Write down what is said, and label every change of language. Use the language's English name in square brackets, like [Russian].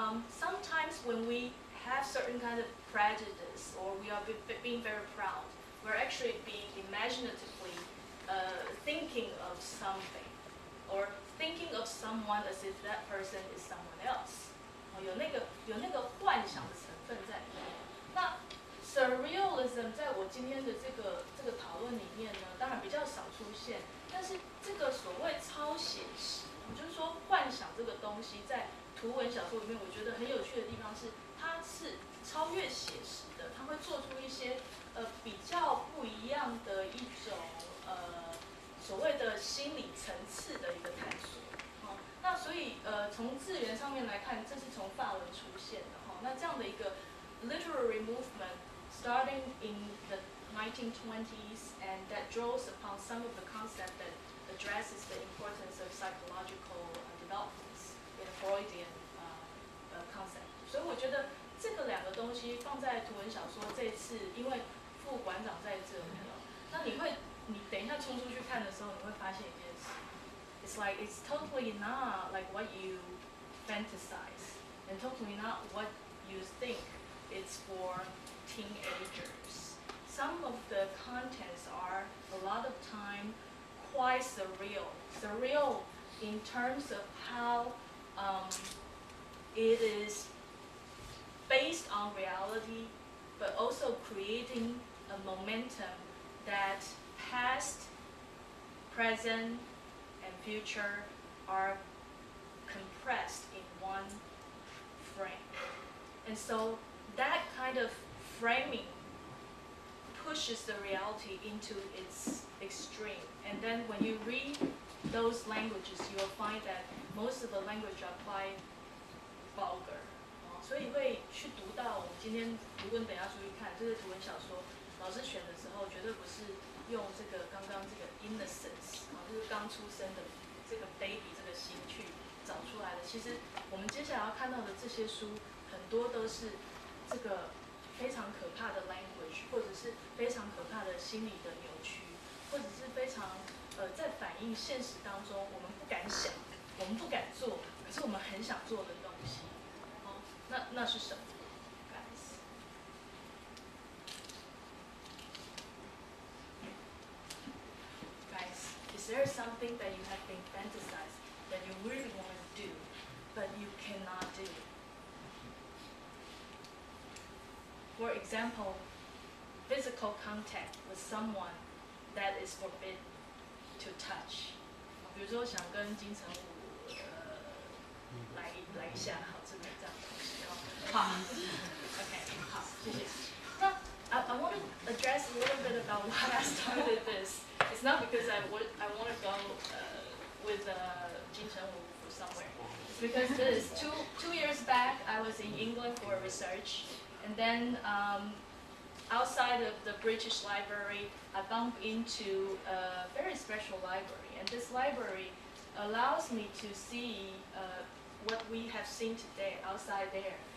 [English] Sometimes when we have certain kind of prejudice or we are being very proud, we're actually being imaginatively thinking of something or thinking of someone as if that person is someone else. [Chinese] 有那个幻想的成分在里面。那 surrealism 在我今天的这个讨论里面呢，当然比较少出现，但是这个所谓超写实，就是说幻想这个东西在图文小说里面，我觉得很有趣的地方是，它是超越写实的，它会做出一些比较不一样的一种所谓的心理层次的一个探索。那所以从字源上面来看，这是从法文出现的那这样的一个 [English] literary movement starting in the 1920s and that draws upon some of the concept that addresses the importance of psychological developments in a Freudian concept。 [Chinese] 所以我觉得这个两个东西放在图文小说这次，因为副馆长在这里那你等一下冲出去看的时候，你会发现一件事。 [English] It's like it's totally not like what you fantasize, and totally not what you think it's for teenagers. Some of the contents are a lot of time quite surreal. Surreal in terms of how it is based on reality, but also creating a momentum that past, present, and future are compressed in one frame. And so that kind of framing pushes the reality into its extreme. And then when you read those languages, you'll find that most of the language are quite vulgar. [Chinese] 所以会去读到我们今天，如果你等一下出去看这个图文小说，老师选的时候绝对不是用这个刚刚这个 innocence 就是刚出生的这个 baby 这个心去找出来的。其实我们接下来要看到的这些书，很多都是这个非常可怕的 language， 或者是非常可怕的心理的扭曲，或者是非常在反映现实当中我们不敢想，我们不敢做，可是我们很想做的东西。那是什么 [English] ？Guys, is there something that you have been fantasized that you really want to do, but you cannot do? For example, physical contact with someone that is forbidden to touch。 [Chinese] 比如说想跟金城武来一下，好，这样的东西哦。好 ，OK， 好，谢谢。 [English] 那I want to address a little bit about why I started this. It's not because I want to go with Jin Chen-Wu for somewhere. It's because this two years back I was in England for research, and then outside of the British Library, I bumped into a very special library, and this library allows me to see what we have seen today outside there.